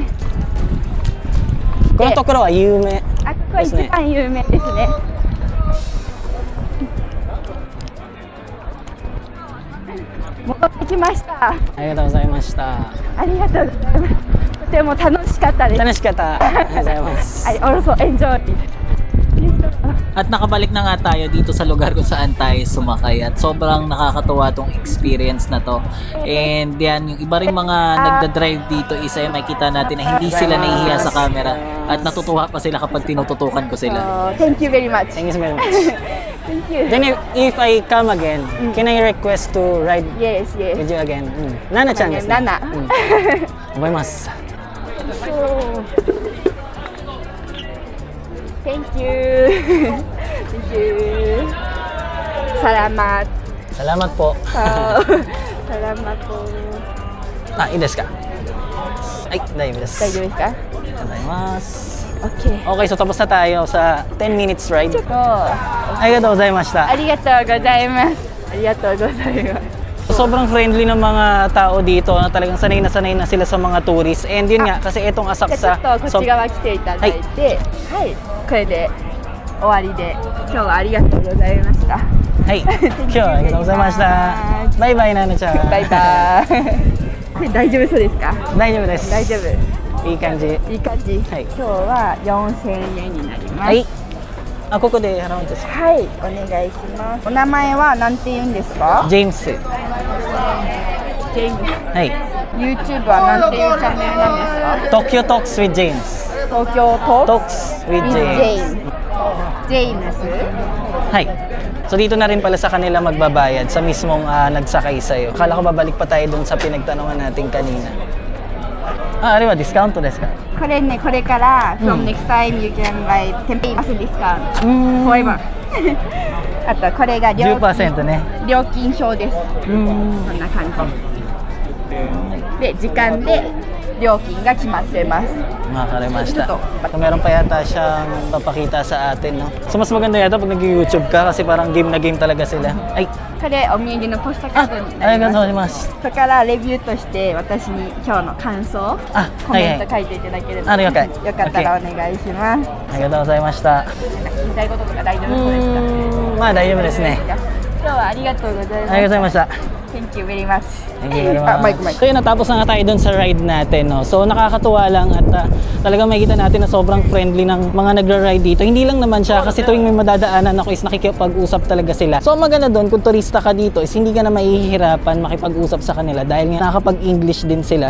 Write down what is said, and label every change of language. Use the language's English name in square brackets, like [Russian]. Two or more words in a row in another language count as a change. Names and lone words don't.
[Japanese] このところは有名。あ、ここは一番有名ですね。戻ってきました。ありがとうございました。ありがとうございます。とても楽しかったです。楽しかった。ありがとうございます。 [English] I also enjoyed it. [Filipino] At nakabalik na nga tayo dito sa lugar kung saan tayo sumakay at sobrang nakakatuwa tong experience na to. And yan, yung iba rin mga nagda-drive dito isa makita natin na hindi sila nahihiya sa camera at natutuwa pa sila kapag tinututukan ko sila. [English] Thank you very much. Thank you very much. Thank you. Then if I come again, can I request to ride Yes, yes. with you again? [Japanese] Nana-chan ですね。ナナ。覚えます。 Thank you. Thank you. [Filipino] Salamat. Salamat po. Salamat po. [Japanese] あ、いいですか？はい、大丈夫です。大丈夫ですか？ Gozaimasu. [English] Okay. [Filipino] Okay, so tapos na tayo sa 10 [English] minutes ride. [Japanese] ちょっとあありがとうございました. りがとうございますありがとうございます [Filipino] Sobrang friendly ng mga tao dito na talagang sanay na sila sa mga tourists. And yun nga, kasi itong [Japanese] じゃ Asakusa. あちょっとこっち側来ていただいてはい、これで終わりで今日はありがとうございました Hey, 今日はありがとうございました。バイバイなのちゃん。バイバイこれ大丈夫そうですか大丈夫です。大丈夫いい感じ。いい感じ、はい今日は4000円になりますはい。あ、ここで払うんですか。はい、お願いしますお名前は何て言うんですかジェームス。ジェームスはい。 YouTube は何ていうチャンネルなんですか Tokyo Talks with James。東京トー Talks with with James。ジェームスはい. [Filipino] So dito na rin pala sa kanila magbabayad sa mismong nagsakay sa'yo. Akala ko babalik pa tayo dun sa pinagtanungan natin kanina. [Japanese] Ah, ari wa discount desu ka? これね、これから、 [English] from next time you can buy 10% discount forever [Japanese] あとこれが料金 10% ね。料金表ですこんな感じで、時間で料金が決まってます Makalimasta. [Filipino] Ito. So, meron pa yata siyang papakita sa atin, no? So, mas maganda yata pag nag-YouTube ka kasi parang game na game talaga sila. Ay, [Japanese] これお土産のポストカードになありがりますとうございます。そこからレビューとして私に今日の感想あ、コメント書いていただければ、あ了解よかったらお願いしますありがとうございました。言いたいこととか大丈夫そうですかまあ大丈夫ですね。今日はありがとうございますありがとうございました。 [English] Thank you very much Thank you very much. Ah, mic. [Filipino] So yun, natapos na nga tayo dun sa ride natin, no? So nakakatuwa lang at talagang makikita natin na sobrang friendly ng mga nagra-ride dito. Hindi lang naman siya kasi tuwing may madadaanan ako is nakikipag-usap talaga sila. So ang maganda dun, kung turista ka dito is hindi ka na mahihirapan makipag-usap sa kanila dahil nga nakakapag-English din sila.